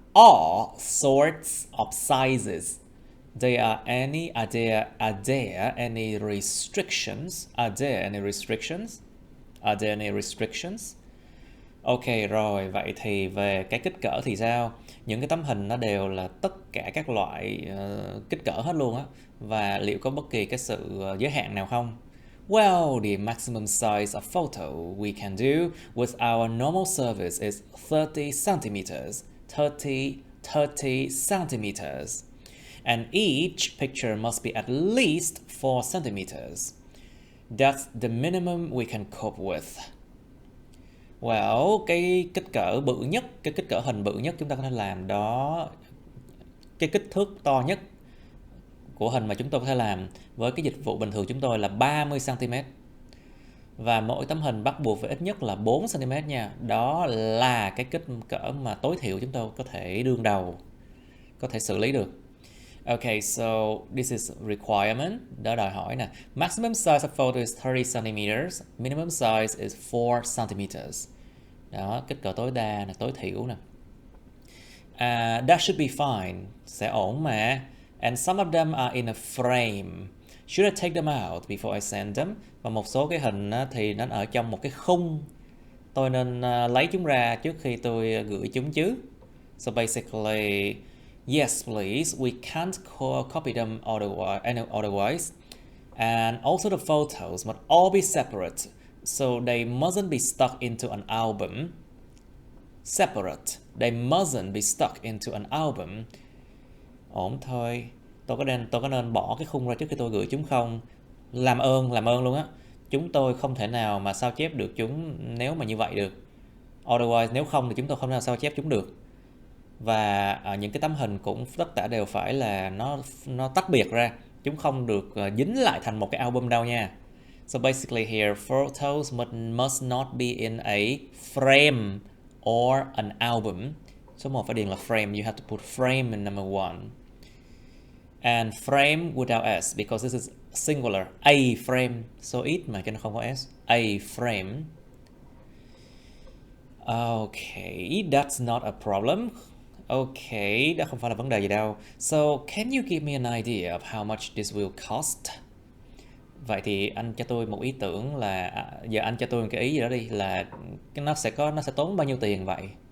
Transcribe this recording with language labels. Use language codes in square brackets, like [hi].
[en] all sorts of sizes. Are there any restrictions? Are there any restrictions? Are there any restrictions? [vi] Ok rồi, vậy thì về cái kích cỡ thì sao? Những cái tấm hình nó đều là tất cả các loại kích cỡ hết luôn á. Và liệu có bất kỳ cái sự giới hạn nào không? [en] Well, the maximum size of photo we can do with our normal service is 30 centimeters. 30 centimeters. And each picture must be at least 4 centimeters. That's the minimum we can cope with. [vi] Well, cái kích cỡ bự nhất, cái kích cỡ hình bự nhất chúng ta có thể làm đó, cái kích thước to nhất của hình mà chúng tôi có thể làm với cái dịch vụ bình thường chúng tôi là 30 cm. Và mỗi tấm hình bắt buộc phải ít nhất là 4 cm nha. Đó là cái kích cỡ mà tối thiểu chúng tôi có thể đương đầu, có thể xử lý được. [en] Okay, so this is requirement, [vi] đó đòi hỏi nè. [en] Maximum size of photo is 30 centimeters, minimum size is 4 centimeters. [vi] Đó, kích cỡ tối đa là tối thiểu nè. [en] That should be fine, [vi] sẽ ổn mà. [en] And some of them are in a frame. Should I take them out before I send them? [vi] Và một số cái hình thì nó ở trong một cái khung. Tôi nên lấy chúng ra trước khi tôi gửi chúng chứ. [en] So basically, yes, please. We can't copy them otherwise. And also the photos must all be separate, so they mustn't be stuck into an album. Separate. They mustn't be stuck into an album. [vi] Ổn thôi. Tôi có nên bỏ cái khung ra trước khi tôi gửi chúng không? Làm ơn luôn á. Chúng tôi không thể nào mà sao chép được chúng nếu mà như vậy được. Otherwise, nếu không thì chúng tôi không thể nào sao chép chúng được. Và những cái tấm hình cũng tất cả đều phải là nó tách biệt ra, chúng không được dính lại thành một cái album đâu nha. [en] So basically here, photos must not be in a frame or an album. [vi] Số 1 phải điền là frame, [en] you have to put frame in number 1. And frame without s because this is singular. [vi] A frame, số ít mà cho nên không có s. [en] A frame. Okay, that's not a problem. [vi] Okay, đó không phải là vấn đề gì đâu. [en] So, can you give me an idea of how much this will cost? [vi] Vậy thì anh cho tôi một ý tưởng là giờ anh cho tôi một cái ý gì đó đi, là nó sẽ tốn bao nhiêu tiền vậy?